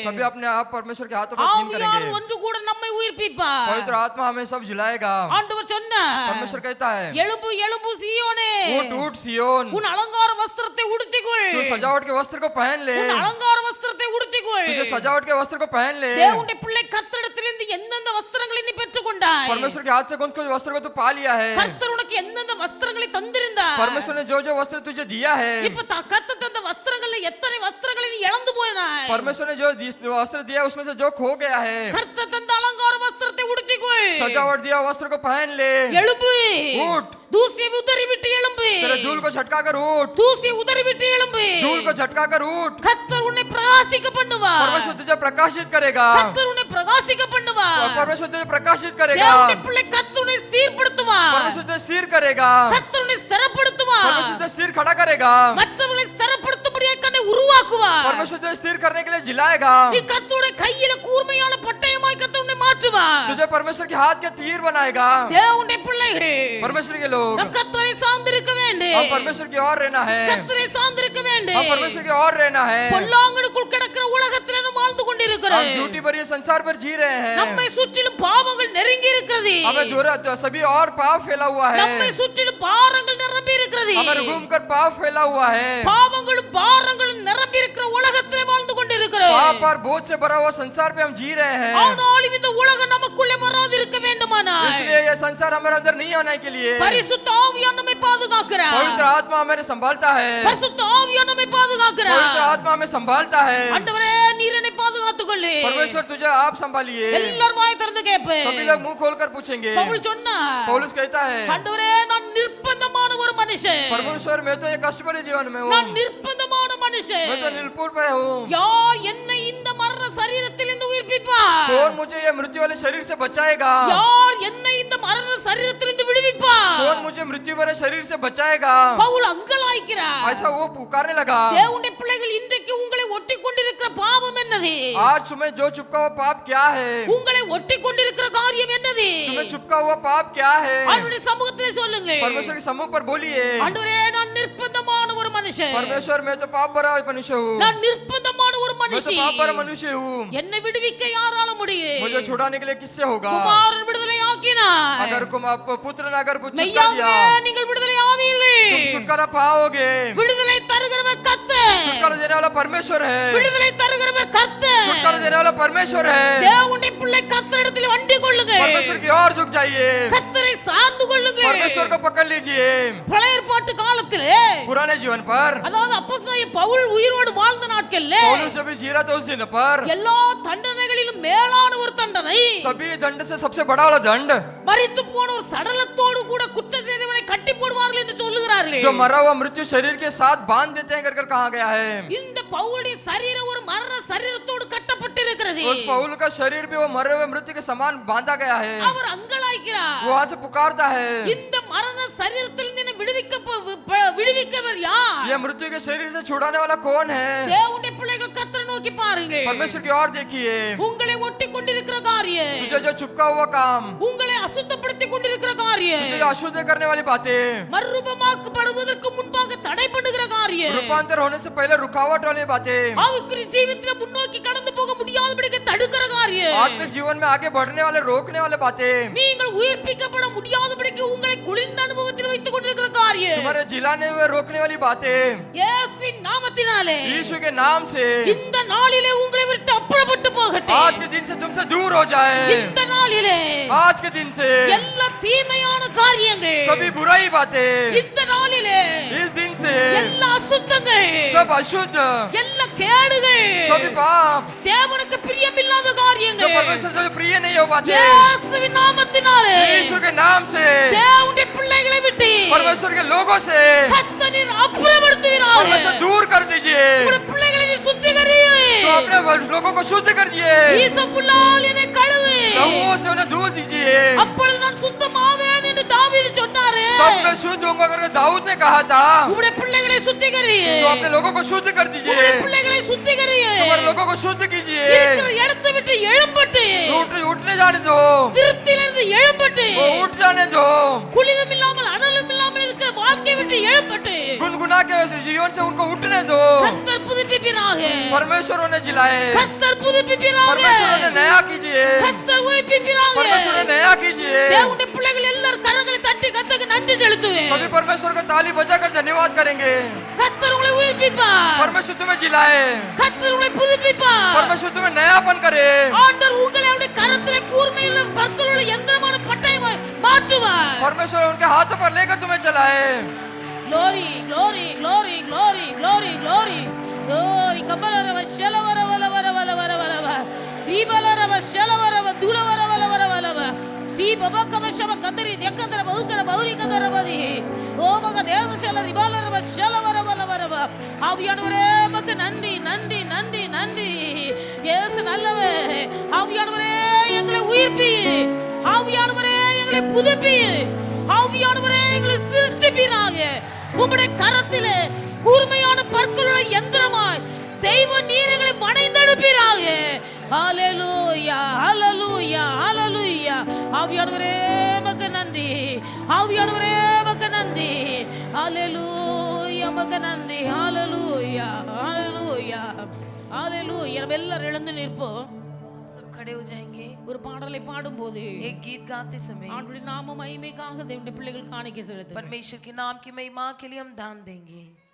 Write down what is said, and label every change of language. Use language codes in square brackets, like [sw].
[hi] सभी अपने आप परमेश्वर के हाथों पर दीन [ta] ஆவியானவர் [hi] करेंगे. [ta] ஒன்று கூட நம்மை உயிர்ப்பிப்பார். [hi] पवित्र आत्मा हमें सब जिलाएगा. [ta] ஆண்டவர் சொன்னார், [hi] परमेश्वर कहता है [ta] எழும்பு எழும்பு சீயோனே, [hi] उठ उठ सियोन, [ta] உன் அலங்கார வஸ்திரத்தை உடுத்திக்கொள். [hi] तू सजावट के वस्त्र को पहन ले. [ta] உன் அலங்கார வஸ்திரத்தை உடுத்திக்கொள். [hi] तुझे सजावट के वस्त्र को पहन ले. [ta] தேவனுடைய பிள்ளை கர்த்தரிடத்திலிருந்து எந்தெந்த வஸ்திரங்களை நீ பெற்றுக்கொண்டாய்? [hi] परमेश्वर के हाथ से कौन कौन वस्त्र को तू पा लिया है. [ta] கர்த்தர் உனக்கு எந்தெந்த வஸ்திரங்களை தந்திருந்தார்? [hi] परमेश्वर ने जो जो वस्त्र तुझे दिया है, [ta] இப்ப கர்த்தர் தந்த வஸ்திரங்கள்ல எத்தனை வஸ்திரங்களை நீ இழந்து போயினாய்? [hi] परमेश्वर ने जो वस्त्र दिया उसमें से जो खो गया है, [ta] கர்த்தர் தந்த அலங்கார வஸ்திரத்தை உடுத்திக்கொள். [hi] सजावट दिया वस्त्र को पहन ले. [ta] எழும்பு, [hi] उठ, [ta] தூசியை உதறி விட்டு எழும்பு. [hi] तेरे धूल को झटका कर उठ, [ta] தூசி உதறிவிட்டு எழும்பு. [hi] धूल को झटका कर उठ। [ta] கர்த்தர் உன்னை பிரகாசிக்க பண்ணுவார். [hi] परमेश्वर तुझे प्रकाशित करेगा, [ta] கர்த்தர் உன்னை பிரகாசிக்க பண்ணுவார். [hi] परमेश्वर तुझे प्रकाशित करेगा, [ta] தேவனுடைய பிள்ளை கர்த்தர் உன்னை சீர்படுத்துவார். [hi] परमेश्वर तुझे स्थिर करेगा, [ta] கர்த்தர் உன்னை ஸ்திரப்படுத்துவார். [hi] परमेश्वर तुझे स्थिर खड़ा करेगा, [ta] மற்றவர்களை ஸ்திரப்படுத்தும்படியாக கண்ணை உருவாக்குவார். [hi] परमेश्वर तुझे स्थिर करने के लिए जिलाएगा, [ta] நீ கர்த்தருடைய கையில கூர்மையான பட்டயமாய் கர்த்தர் உன்னை மாற்றுவார். [hi] तुझे परमेश्वर के हाथ के तीर बनाएगा। [ta] தேவனுடைய பிள்ளைகளே, [hi] परमेश्वर के लोग, [ta] நாம் கர்த்தரை சார்ந்திருக்க வேண்டும். [hi] हम परमेश्वर की ओर रहना है, [ta] கர்த்தரை சார்ந்திருக்க [hi] हम [ta] வேண்டும். [hi] परमेश्वर की ओर रहना है। [ta] பொல்லாங்கனுக்குள் கிடக்கிற உலகத்திலே நாம் வாழ்ந்து [hi] हम [ta] கொண்டிருக்கிறோம். [hi] झूठी भरी संसार पर जी रहे हैं, [ta] நம்மை சுற்றிலும் பாவங்கள் நெருங்கி இருக்கிறது. [hi] हमें दूर सभी और पाप फैला हुआ [ta] நம்மை [hi] है, [ta] சுற்றிலும் பாரங்கள் நிரம்பி இருக்கிறது. [hi] हमारे घूम कर पाप फैला हुआ है, [ta] பாவங்களும் பாரங்களும் நிரம்பி இருக்கிற உலகத்திலே வாழ்ந்து கொண்டிருக்கிறோம். [hi] पाप और बोझ से भरा हुआ संसार पे हम जी रहे हैं। [ta] ஆனாலும் இந்த உலகம் நமக்குள்ளே வராது இருக்க வேண்டுமானால் [hi] इसलिए ये संसार हमारे अंदर नहीं आने के लिए [ta] பரிசுத்த ஆவியானவர் நம்மை பாதுகாக்கிறார். [hi] पवित्र आत्मा हमें संभालता है, [ta] பரிசுத்த ஆவியானவர் நம்மை பாதுகாக்கிறார். [hi] पवित्र आत्मा हमें संभालता है। [ta] ஆண்டவரே, நீர் என்னை பாதுகாத்துக் கொள்ளு. [hi] परमेश्वर तुझे आप संभालिए। [ta] எல்லாரும் வாய் திறந்து கேட்பேன். [hi] सभी लोग मुंह खोलकर पूछेंगे। [ta] பவுல் சொன்னார், [hi] पौलुस कहता है, [ta] ஆண்டவரே, நான் நிர்பந்தமான ஒரு மனுஷன். [hi] परमेश्वर मैं तो एक कष्ट भरे जीवन में हूँ, [ta] நான் நிர்பந்தமான மனுஷன். [hi] मैं तो निलपुर पे हूँ। [ta] யார் என்னை இந்த மரண சரீரத்தில் இருந்து உயிர்ப்பிப்பார்? [hi] कौन मुझे ये मृत्यु वाले शरीर से बचाएगा? [ta] யார் என்னை இந்த மரண சரீரத்திலிருந்து விடுவிப்பார்? [hi] कौन मुझे मृत्यु भरे शरीर से बचाएगा? [ta] பவுல் அங்கலாய்க்கிறார். [hi] ऐसा वो पुकारने लगा। [ta] தேவனுடைய பிள்ளைகள், இன்றைக்கு உங்களை ஒட்டிக் கொண்டிருக்கிற பாவம் என்னது? [hi] आज तुम्हें जो चुपका हुआ पाप क्या है? [ta] உங்களை ஒட்டிக் கொண்டிருக்கிற காரியம் என்னது? [hi] तुम्हें चुपका हुआ पाप क्या है? [ta] ஆண்டவருடைய சமூகத்திலே சொல்லுங்க. [hi] परमेश्वर के समूह पर बोलिए, [ta] ஆண்டவரே, நான் நிர்பந்தமான ஒரு மனுஷன். [hi] परमेश्वर मैं तो पाप भरा मनुष्य हूँ, [ta] நான் நிர்பந்தமான ஒரு [hi] मैं तो [ta] மனுஷி. [hi] पाप भरा मनुष्य हूँ। [ta] என்னை விடுவிக்க யாரால முடியும்? [hi] मुझे छुड़ाने के लिए किससे होगा? [ta] குமாரன் விடுதலை ஆக்கினார். [hi] अगर पुत्र ने अगर छुटकारा [ta] மெய்யாகவே [hi] दिया, [ta] நீங்கள் விடுதலை ஆவீர்கள். [hi] तुम छुटकारा पाओगे। [ta] விடுதலை தருகிறவர் கர்த்தர். [hi] छुटकारा देने वाला परमेश्वर है, [ta] விடுதலை தருகிறவர் கர்த்தர். [hi] छुटकारा देने वाला परमेश्वर है। [ta] தேவனுடைய பிள்ளை கர்த்தரிடத்தில் வண்டி கொள்ளுங்க. [hi] परमेश्वर की ओर झुक जाइए, [ta] கர்த்தரை சார்ந்து கொள்ளுங்க. [hi] परमेश्वर को पकड़ लीजिए। [ta] பழைய ஏற்பாட்டு காலத்திலே, [hi] पुराने जीवन पर [ta] அதாவது அப்போஸ்தலனாகிய பவுல் உயிரோடு வாழ்ந்த நாட்களிலே, [hi] पौलुस जब जी रहा था उस दिन पर, [ta] எல்லா தண்டனைகளிலும் மேலான ஒரு தண்டனை, [hi] सभी दंड से सबसे बड़ा वाला दंड, [ta] மரித்து போன ஒரு சடலத்தோடு கூட குற்றம் செய்தவனை கட்டி போடுவார்கள் என்று சொல்லுகிறார்கள். [hi] जो मरा हुआ मृत्यु शरीर के साथ बांध देते हैं कर कहा गया है। [ta] இந்த பவுலுடைய சரீரம் ஒரு மரண சரீரத்தோடு கட்டப்பட்டிருக்கிறது. [hi] उस पौल का शरीर भी वो मरे हुए मृत्यु के समान बांधा गया है। [ta] அவர் அங்கலாய்க்கிறார். [hi] वो वहां से पुकारता है, [ta] இந்த மரண சரீரத்தில் நின்று விடுவிக்கவர் யார்? [hi] ये मृत्यु के शरीर से छुड़ाने वाला कौन है? [ta] தேவனுடைய பிள்ளைகள் கர்த்தரை நோக்கி பாருங்க. [hi] परमेश्वर की ओर देखिए, [ta] உங்களை ஒட்டி கொண்டிருக்கிற காரியம், [hi] तुझे जो चुपका हुआ काम, [ta] உங்களை அசுத்தப்படுத்தி கொண்டிருக்கிற காரியம், [hi] तुझे जो अशुद्ध करने वाली बातें, [ta] மறுரூபமாக்கப்படுவதற்கு முன்பாக தடை பண்ணுகிற காரியம், [hi] रूपांतर होने से पहले रुकावट वाली बातें, [ta] ஆவிக்குரிய ஜீவிதத்துல முன்னோக்கி கடந்து போக முடியாதபடிக்கு தடுக்கிற காரியம், [hi] आत्मिक जीवन में आगे बढ़ने वाले रोकने वाले बातें, [ta] நீங்கள் உயிர்ப்பிக்கப்பட முடியாதபடிக்கு உங்களை குளிர்ந்த அனுபவத்தில் வைத்துக் கொண்டிருக்கிற காரியம், [hi] तुम्हारे जिलाने हुए रोकने वाली बातें, [ta] இயேசுவின் நாமத்தினாலே [hi] यीशु के नाम से [ta] இந்த நாளிலே உங்களை விட்டு அப்புறப்பட்டு போகட்டும். [hi] आज के दिन से तुमसे दूर हो जाए। [ta] இந்த நாளிலே [hi] आज के दिन से [ta] எல்லா தீமையான காரியங்கள், [hi] सभी बुराई बातें, [ta] இந்த நாளிலே [hi] इस दिन से [ta] எல்லா அசுத்தங்கள், [hi] सब अशुद्ध, [ta] எல்லா கேடுகள், [hi] सभी पाप, [ta] தேவனுக்கு பிரியமில்லாத [hi] जो [ta] காரியங்கள், [hi] परमेश्वर से प्रिय नहीं हो पाते, [ta] இயேசுவின் நாமத்தினாலே [hi] यीशु के नाम से, [ta] தேவனுடைய பிள்ளைகளை விட்டு [hi] परमेश्वर के लोगों से [ta] கர்த்தர் அப்புறப்படுத்துவீராக. [hi] परमेश्वर दूर कर दीजिए, [ta] உங்களுடைய பிள்ளைகளை நீ சுத்திகரியே. [hi] तो अपने लोगों को शुद्ध कर दिए, [ta] ஈசப்புல்லால் என்னை கழுவு. [hi] लहूओं से उन्हें दूर दीजिए, [ta] அப்பொழுது நான் சுத்தமாவேன் என்று தாவீது சொன்னாரே. [hi] तब मैं शुद्ध होऊंगा करके दाऊद ने कहा था। [ta] உங்களுடைய பிள்ளைகளை சுத்திகரியே. [hi] तो अपने लोगों को शुद्ध कर दीजिए, [ta] உங்களுடைய பிள்ளைகளை சுத்திகரியே. [hi] तुम्हारे लोगों को शुद्ध कीजिए, [ta] இருக்கிற இடத்தை விட்டு எழும்பட்டு, [hi] उठने जाने दो, [ta] திருப்தியிலிருந்து எழும்பட்டு, [hi] वो उठ जाने दो, [ta] குளிரும் இல்லாமல் அனலும் இல்லாமல் இருக்கிற வாழ்க்கை விட்டு எழும்பட்டு, [hi] गुनगुना के उस जीवन से उनको उठने दो। [ta] கர்த்தர் புதுப்பிப்பீராக. [hi] परमेश्वर उन्हें जिलाए, [ta] கர்த்தர் புதுப்பிப்பீராக. [hi] परमेश्वर उन्हें नया कीजिए, [ta] கர்த்தர் உயிர்ப்பிப்பீராக. [hi] परमेश्वर उन्हें नया कीजिए। [ta] தேவனுடைய பிள்ளைகள் எல்லாரும் கரங்களை தட்டி கர்த்தருக்கு நன்றி செலுத்துவேன். [hi] सभी परमेश्वर को ताली बजाकर धन्यवाद करेंगे। [ta] கர்த்தர் உங்களை உயிர்ப்பிப்பார். [hi] परमेश्वर तुम्हें जिलाए, [ta] கர்த்தர் உங்களை புதுப்பிப்பார். [hi] परमेश्वर तुम्हें नयापन करे, [ta] ஆண்டவர் உங்களை அவருடைய கரத்திலே கூர்மையுள்ள பற்களுள்ள யந்திரமான பட்டயமாய் மாற்றுவார். [hi] परमेश्वर उनके हाथों पर लेकर तुम्हें चलाए। [en] Glory, glory, glory, glory, glory, glory. Glory. கபலரவ ஷலவர வல வர வல வர வர வர. தீபலரவ ஷலவரவ துலவர வல வர வர வர. ಈ ಬಬಕವಶವ ಕದರಿ ದೇಕಂದರ ಬಹುಕರ ಬೌರಿ ಕದರ ಬದಿ ಓ ಮಗ ದೇವಶಲ ರಿಬಾಲರವ ಶಲವರವಲವರವ [ta] ஆவியானவரே மக்கு நன்றி நன்றி நன்றி நன்றி இயேசு நல்லவே ஆவியானவரே எங்களை உயிர்ப்பி ஆவியானவரே எங்களை புதுப்பி ஆவியானவரே எங்களை சிருஷ்டிப்பீராக உம்முடைய கரத்திலே கூர்மையான பற்களுள்ள யந்திரமாய் தெய்வ நீர்களை மணைந்தெடுப்பீராக ஹalleluya ஹalleluya ஹalleluya ஆவியானவரே மக்கு நன்றி ஆவியானவரே மக்கு நன்றி ஹalleluya மக்கு நன்றி ஹalleluya ஹalleluya ஹalleluya நம்ம எல்லாரும் எழுந்து நிற்போம் [hi] सब खड़े हो जाएंगे [ta] ஒரு பாடலை பாடும்போது [hi] एक गीत गाते समय [ta] ஆண்டவருடைய நாம மகிமைக்காக தேவனுடைய பிள்ளைகள் காணிக்கை செலுத்துங்கள் [hi] परमेश्वर के नाम की महिमा के लिए हम दान देंगे